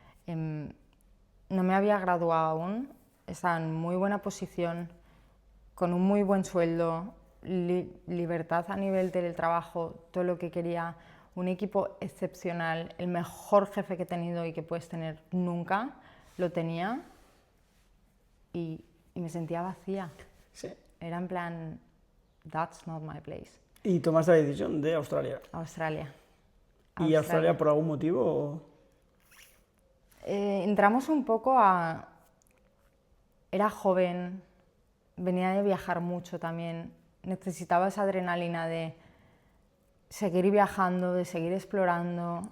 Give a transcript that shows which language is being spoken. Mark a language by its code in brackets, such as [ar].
[es] No me había graduado aún, estaba en muy buena posición, con un muy buen sueldo, libertad a nivel del trabajo, todo lo que quería, un equipo excepcional, el mejor jefe que he tenido y que puedes tener nunca, lo tenía, y me sentía vacía. Sí. Era en plan, [en] that's not my place. [es] Y tomaste la decisión de Australia. Australia. ¿Y Australia por algún motivo? O... Entramos un poco a... Era joven, venía de viajar mucho también, necesitaba esa adrenalina de seguir viajando, de seguir explorando.